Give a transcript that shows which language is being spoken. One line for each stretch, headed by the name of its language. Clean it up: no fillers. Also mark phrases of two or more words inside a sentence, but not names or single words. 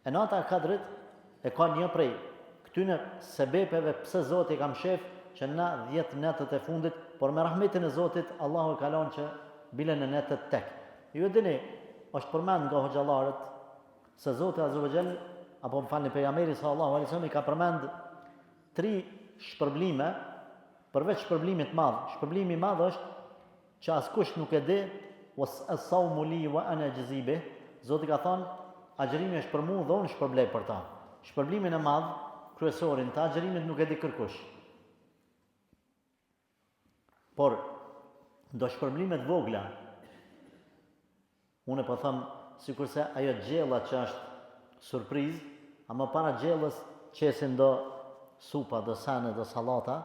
Albanian: E nata e Kadrit e ka një prej këtyne sebepeve pse Zoti ka mshef që na 10 netët e fundit, por me rahmetin e Zotit Allahu e kalon që bile në netët tek. Ju e dini, është përmend nga hoxhallarët se Zoti
Arabic: عز وجل
Albanian: apo më falni pejgamberi
Arabic: صلى الله عليه وسلم
Albanian: i ka përmend 3 shpërblime përveç shpërblimit madh. Shpërblimi i madh është që askush nuk e di
Arabic: والصوم لي وأنا أجزي به.
Albanian: Zoti ka thënë agjërimi është për mua dhe unë shpërblej për ta. Shpërblimin e madh, kryesorin të agjërimit nuk e di kërkush. Por do shpërblimet vogla, unë po them sikurse ajo gjella që është surprizë, ama para gjellës qesin do supa, do sane, do sallata.